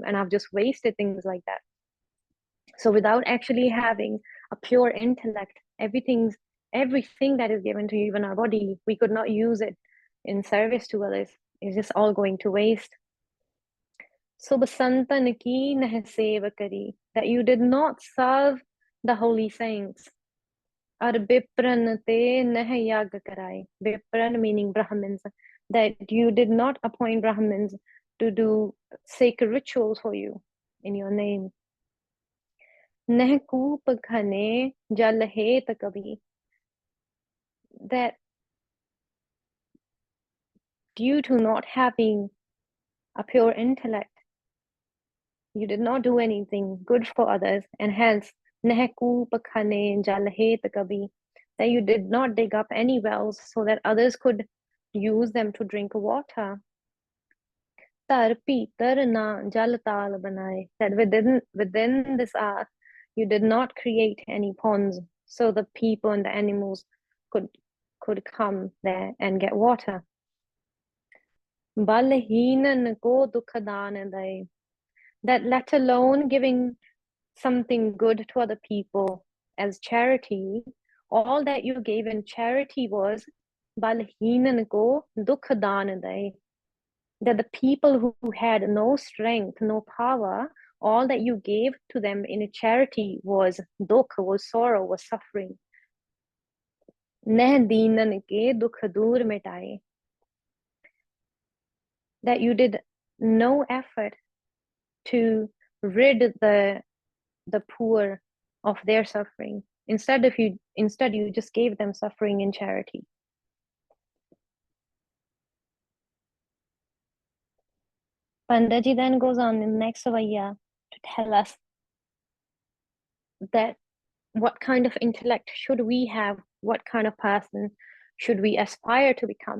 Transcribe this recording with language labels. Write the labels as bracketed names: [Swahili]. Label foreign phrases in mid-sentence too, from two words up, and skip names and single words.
[English] And I've just wasted things like that. So without actually having a pure intellect, everything that is given to you, even our body, we could not use it in service to others. It's just all going to waste. [Braj] सब संतन की नह सेवा करी, [English] that you did not serve the holy saints. [Braj] अर बिप्रन ते नह याग कराई. [English] Bipran meaning Brahmins, that you did not appoint Brahmins to do sacred rituals for you in your name. [Braj] नह कूप खने जल हेत कबी, [English] that due to not having a pure intellect, you did not do anything good for others, and hence, [Braj] नेहकु पखने जलहेत कबी, [English] that you did not dig up any wells so that others could use them to drink water. [Braj] तर पितर न जल ताल बनाए, [English] that within this earth, you did not create any ponds so the people and the animals could come there and get water. [Braj] बलहीनन को दुखदान दए, [English] that let alone giving something good to other people as charity, all that you gave in charity was [Braj] बलहीनन को दुखदान दए, [English] that the people who had no strength, no power, all that you gave to them in charity was dukh, was sorrow, was suffering. [Braj] नेह दीनन के दुख दूर मिटाए, [English] that you did no effort to rid the poor of their suffering. Instead you just gave them suffering in charity. Pandaji then goes on in the next Savaya to tell us that what kind of intellect should we have, what kind of person should we aspire to become.